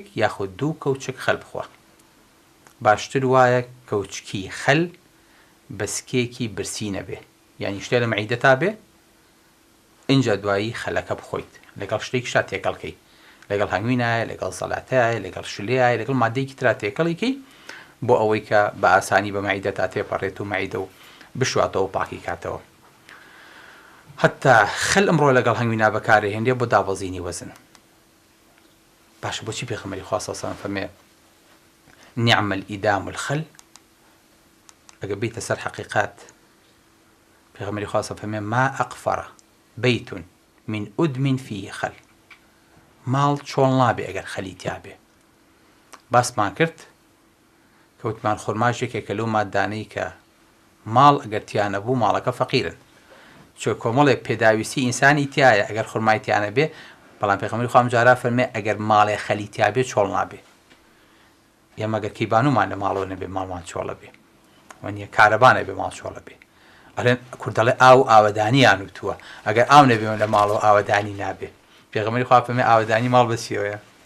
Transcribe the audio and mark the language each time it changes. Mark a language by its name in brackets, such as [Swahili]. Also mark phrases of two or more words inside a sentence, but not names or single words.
[Central Kurdish] یاخود دوو کەوچک خەل بخوا باشتر وایە کەوچکی خەل بەسکێکی برسی نەبێ یعنی شتێ لە مەعیدەتا بێ اینجا دوایی خەلەکە بخۆیت لەگەڵ شتێکی شا تێکەڵکەی لەگەڵ هەنگوینایە لەگەڵ سەڵاتایە لەگەڵ شلەیە لەگەڵ مادەیەکی ترا تێکەڵێکی بۆ ئەوەی کە بە ئاسانی بە مەعیدەتا تێپەڕێت و مەعیدە و بشواتەوە و پاکی کاتەوە حتا خەل ئەمڕۆ لەگەڵ هەنگوینا بەکارهێنرێ بۆ دابەزینی وەزن باشە بۆچی پێغەمبەری خوا [Arabic] صلی الله علیه و سلم [Central Kurdish] فەرمێ [Arabic] نعم الإدام الخل [Central Kurdish] ئەگە بیتە سەر حەقیقات پێغەمبەری خوا [Arabic] صلی الله علیه و سلم [Central Kurdish] فەرمێ [Arabic] ما أقفر بيت من أدم فيه خل [Central Kurdish] ماڵ چۆڵ نابێ ئەگەر خەلی تیا بێ باسمان کرد کەوتمان خورماشێکێکە لەو مادانەی کە ماڵ ئەگەر تیانە بوو ماڵەکە فەقیرن چۆ کۆمەڵێک پێداویستی ئینسانی تایە ئەگەر خورمای تیانە بێ بەڵام پێغەمبەری خوا جارا فەرمێ ئەگەر ماڵێ خەلی تیا بێ چۆڵ نابێ ئێمە ئەگەر کەیبانومان لە ماڵەوە نەبێ ماڵمان چۆڵە بێ وانە کارەبانە بێ ماڵ چۆڵە بێ ئەڵێن کوردەڵێ ئاو ئاوەدانیان وتووە ئەگەر ئاو نەبێ لە ماڵەوە ئاوەدانی نابێ پێغەمبەری خوا فەرمێ ئاوەدانی ماڵ بەچیەوەیە